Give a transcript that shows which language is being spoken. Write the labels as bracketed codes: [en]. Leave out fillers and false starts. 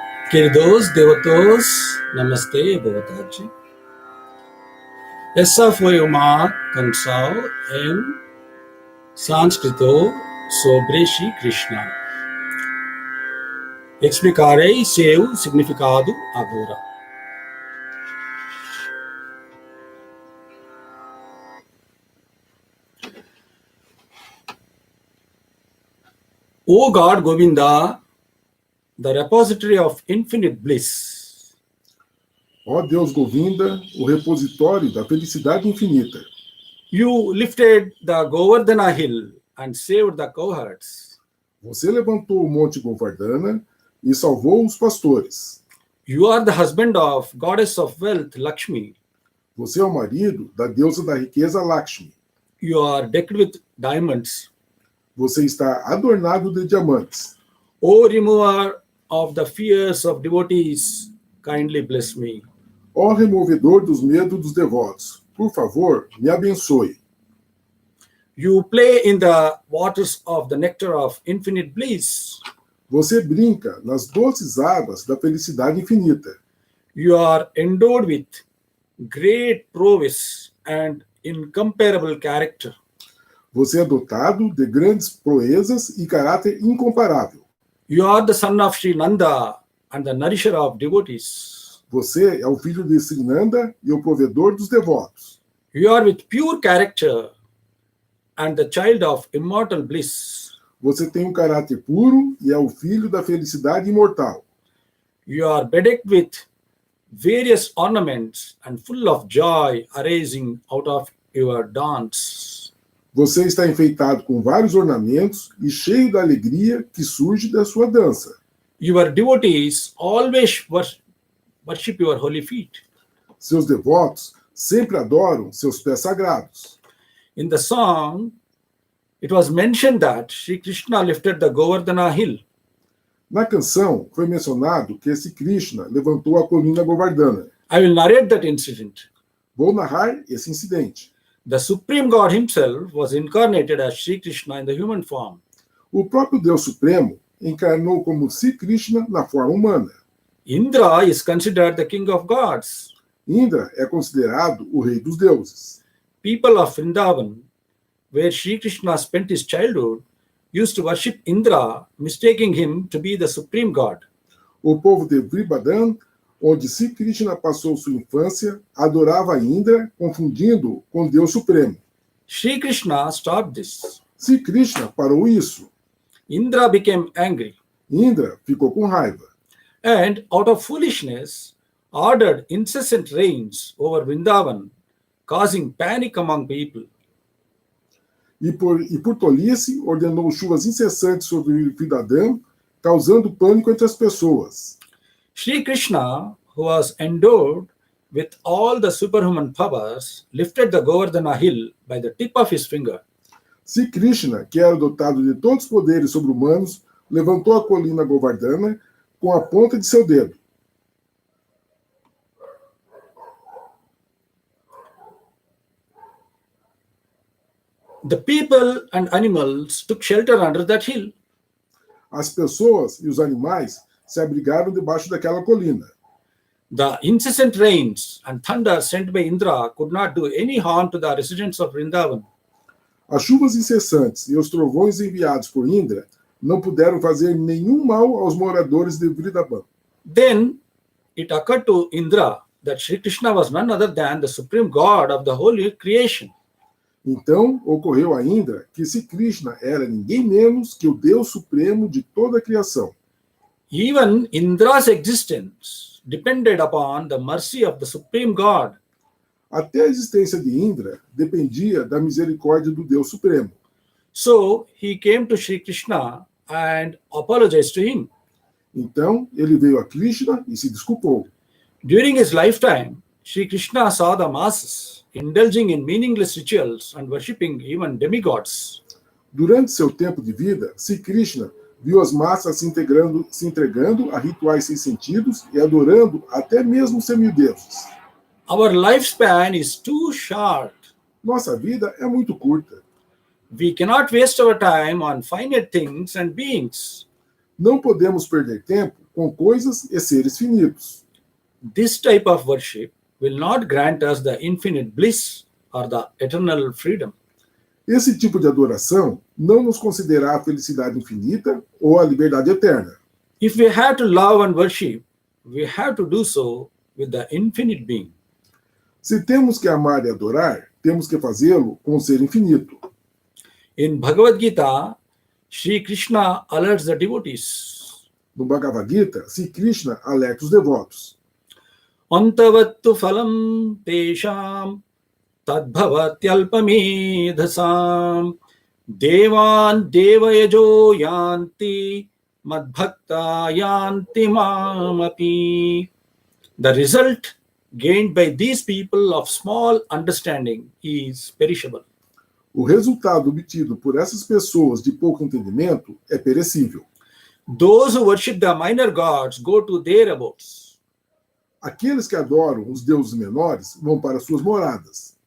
[pt] Queridos devotos, Namastê, boa tarde. Essa foi uma canção em sânscrito sobre Shri Krishna. Explicarei seu significado agora. [en] O God Govinda, the repository of infinite bliss. [pt] Ó Deus Govinda, o repositório da felicidade infinita. [en] You lifted the Govardhana hill and saved the cowherds. [pt] Você levantou o monte Govardhana e salvou os pastores. [en] You are the husband of goddess of wealth, Lakshmi. [pt] Você é o marido da deusa da riqueza Lakshmi. [en] You are decked with diamonds. [pt] Você está adornado de diamantes. [en] O remover of the fears of devotees, kindly bless me. [pt] Ó removedor dos medos dos devotos, por favor, me abençoe. [en] You play in the waters of the nectar of infinite bliss. [pt] Você brinca nas doces águas da felicidade infinita. [en] You are endowed with great prowess and incomparable character. [pt] Você é dotado de grandes proezas e caráter incomparável. [en] You are the son of Sri Nanda and the nourisher of devotees. [pt] Você é o filho de Sri Nanda e o provedor dos devotos. [en] You are with pure character and the child of immortal bliss. [pt] Você tem um caráter puro e é o filho da felicidade imortal. [en] You are bedecked with various ornaments and full of joy arising out of your dance. [pt] Você está enfeitado com vários ornamentos e cheio da alegria que surge da sua dança. [en] Your devotees always worship your holy feet. [pt] Seus devotos sempre adoram seus pés sagrados. [en] In the song, it was mentioned that Sri Krishna lifted the Govardhana hill. [pt] Na canção, foi mencionado que esse Krishna levantou a colina Govardhana. [en] I will narrate that incident. [pt] Vou narrar esse incidente. [en] The Supreme God himself was incarnated as Sri Krishna in the human form. [pt] O próprio Deus Supremo encarnou como Sri Krishna na forma humana. [en] Indra is considered the king of gods. [pt] Indra é considerado o rei dos deuses. [en] People of Vrindavan, where Sri Krishna spent his childhood, used to worship Indra, mistaking him to be the supreme god. [pt] O povo de Vrindavan, onde Sri Krishna passou sua infância, adorava Indra, confundindo-o com Deus Supremo. [en] Sri Krishna stopped this. [pt] Sri Krishna parou isso. [en] Indra became angry [pt] Indra ficou com raiva. [en] and, out of foolishness, ordered incessant rains over Vrindavan, causing panic among people. [pt] E por tolice, ordenou chuvas incessantes sobre Vrindavan, causando pânico entre as pessoas. [en] Sri Krishna, who was endowed with all the superhuman powers, lifted the Govardhana hill by the tip of his finger. [pt] Sri Krishna, que era dotado de todos os poderes sobre-humanos, levantou a colina Govardhana com a ponta de seu dedo. [en] The people and animals took shelter under that hill. [pt] As pessoas e os animais se abrigaram debaixo daquela colina. [en] The incessant rains and thunder sent by Indra could not do any harm to the residents of Vrindavan. [pt] As chuvas incessantes e os trovões enviados por Indra não puderam fazer nenhum mal aos moradores de Vrindavan. [en] Then it occurred to Indra that Sri Krishna was none other than the supreme god of the whole creation. [pt] Então ocorreu a Indra que Sri Krishna era ninguém menos que o Deus Supremo de toda a criação. [en] Even Indra's existence depended upon the mercy of the supreme god. [pt] Até a existência de Indra dependia da misericórdia do Deus Supremo. [en] So he came to Sri Krishna and apologized to him. [pt] Então ele veio a Krishna e se desculpou. [en] During his lifetime, Sri Krishna saw the masses indulging in meaningless rituals and worshipping even demigods. [pt] Durante seu tempo de vida, Sri Krishna viu as massas se entregando a rituais sem sentidos e adorando até mesmo semideuses. [en] Our lifespan is too short. [pt] Nossa vida é muito curta. [en] We cannot waste our time on finite things and beings. [pt] Não podemos perder tempo com coisas e seres finitos. [en] This type of worship will not grant us the infinite bliss or the eternal freedom. [pt] Esse tipo de adoração não nos concederá a felicidade infinita ou a liberdade eterna. [en] If we have to love and worship, we have to do so with the infinite being. [pt] Se temos que amar e adorar, temos que fazê-lo com o ser infinito. [en] In Bhagavad Gita, Sri Krishna alerts the devotees. [pt] No Bhagavad Gita, Sri Krishna alerta os devotos. [sa] Antavattu phalam tesham tadbhavatyalpamedhasam devan devayajo yanti madbhakta yanti mamapi. [en] The result gained by these people of small understanding is perishable. [pt] O resultado obtido por essas pessoas de pouco entendimento é perecível. [en] Those who worship the minor gods go to their abodes, [pt] Aqueles que adoram os deuses menores vão para suas moradas,